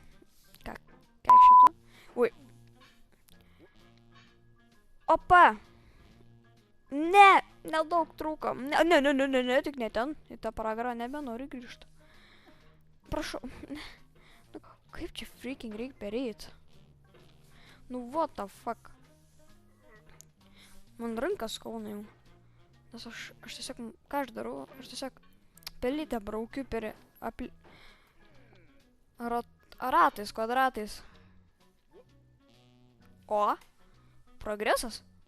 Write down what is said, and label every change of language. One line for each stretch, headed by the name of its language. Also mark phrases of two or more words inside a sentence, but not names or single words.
Lithuanian: Kiek šito? Ui. Opa. Ne, nedaug trūko. Ne, tik ne ten. Į tą pragarą nebenoriu grįžti. Prašau. Kaip čia freaking reikia pereit? Nu,
English: what the fuck?
Lithuanian: Man rankas skauna jau. Nes aš tiesiog, ką aš darau? Aš tiesiog pelytę braukiu per ratais, kvadratais. O, progresas.